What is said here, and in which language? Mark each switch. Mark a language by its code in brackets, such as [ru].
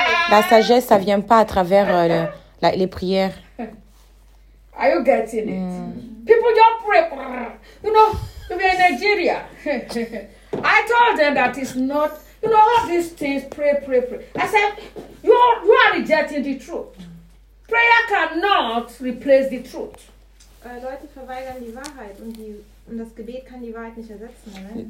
[fr] La sagesse, ça vient pas à travers les prières. [en] Are you getting it? People don't pray. You know, to be in Nigeria. I told them that it's not, you know, all these things, pray. I said, you are rejecting the truth. Prayer cannot replace the truth. [de] Leute verweigern die Wahrheit und die... Und das Gebet kann die Wahrheit nicht ersetzen, ne?